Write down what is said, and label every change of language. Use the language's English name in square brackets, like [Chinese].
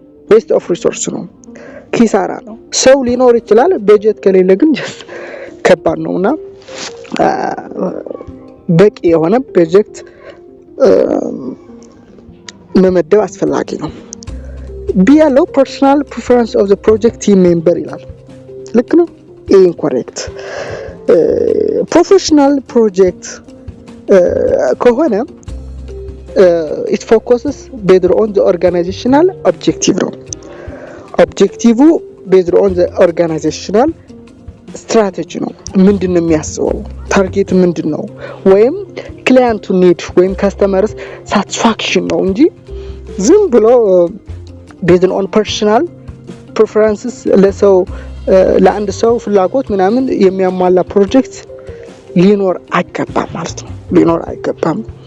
[English] waste of resource [Amharic] ነው፣ ኪሳራ ነው። ሰው ሊኖር ይችላል፣ በጀት ከሌለ ግን ከባድ ነውና በቂ የሆነ በጀት መመደብ አስፈላጊ ነው። ቢ ያለው [English] personal preference of the project team member [Amharic] ይላል። ልክ ነው? [English] incorrect። professional project ከሆነ it focuses better on the organizational objective ነው። ኦብጀክቲቭ based on the organizational strategy ነው። [Amharic] ምንድነው የሚያስበው? ታርጌት ምንድነው? ወይም ክላይንቱ ኒድ ወይም ካስተመርስ ሳቲስፋክሽን ነው እንጂ ዝም ብሎ [English] based on personal preferences [Amharic] ለአንድ ሰው ፍላጎት ምናምን የሚያሟላ ፕሮጀክት ሊኖር አይገባም ማለት ነው። ሊኖር አይገባም።